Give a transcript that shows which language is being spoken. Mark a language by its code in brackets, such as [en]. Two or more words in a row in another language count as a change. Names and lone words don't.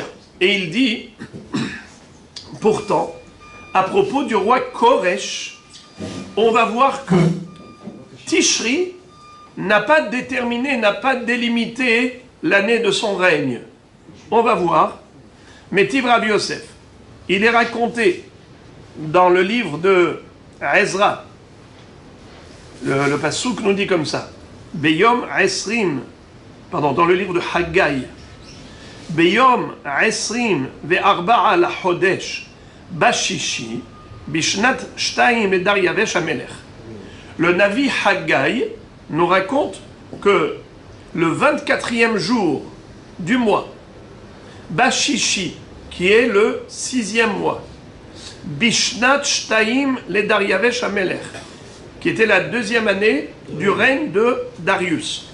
[fr] Et il dit, pourtant, à propos du roi Koresh, on va voir que Tishri n'a pas déterminé, n'a pas délimité l'année de son règne. On va voir. Mais Tiv Rabbi Yosef, il est raconté dans le livre de Ezra. Le Passouk nous dit comme ça. [he] ביום עשרים, [fr] dans le livre de Haggai. [he] ביום עשרים וארבעה לחודש בשישי בשנת שתיים לדריוש המלך. [fr] Le Navi Haggai nous raconte que le 24e jour du mois, Bashishi, qui est le 6e mois, [he] בשנת שתיים לדריוש המלך, [fr] qui était la 2e année du règne de Darius.